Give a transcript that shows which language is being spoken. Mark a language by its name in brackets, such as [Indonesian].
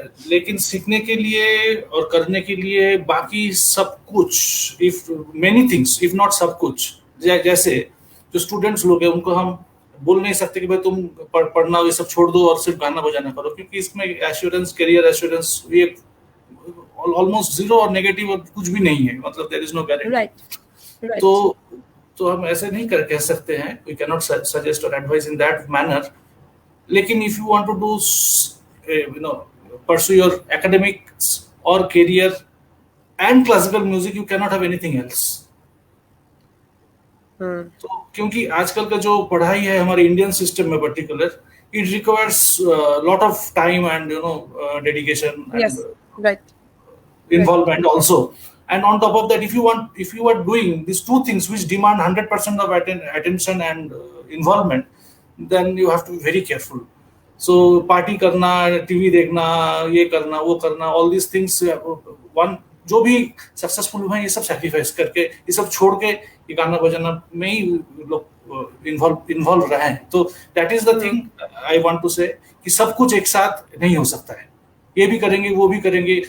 [Hindi] लेकिन सीखने के लिए और करने के लिए बाकी सब कुछ, [English] if many things, if not [Hindi] सब कुछ, जैसे जो स्टूडेंट्स लोग हैं उनको हम बोल नहीं सकते कि भाई तुम पढ़ना ये सब छोड़ दो और सिर्फ गाना बजाना करो, क्योंकि इसमें एश्योरेंस, करियर एश्योरेंस ये ऑलमोस्ट जीरो और नेगेटिव और कुछ भी नहीं है, मतलब [English] There is no guarantee. [Hindi] तो हम ऐसे नहीं कह सकते हैं, [English] We can not suggest और advice in that manner. [Hindi] लेकिन [English] If you want to do pursue your academics or career and classical music, you cannot have anything else. [Hindi] तो क्योंकि आजकल का जो पढ़ाई है हमारे इंडियन सिस्टम में particular, [English] it requires lot of time and dedication and involvement also. And on top of that, if you are doing these two things which demand 100% of attention and involvement, then you have to be very careful. [Hindi] So party करना, TV देखना, ये करना, वो करना, [English] all these things, [Hindi] जो भी successful हुए हैं ये सब सैक्रिफाइस करके, ये सब छोड़ के ये गाना बजाना में ही लोग इन्वॉल्व रहे हैं। तो [English] that is the thing I want to say, [Hindi] कि सब कुछ एक साथ नहीं हो सकता है, ये भी करेंगे वो भी करेंगे।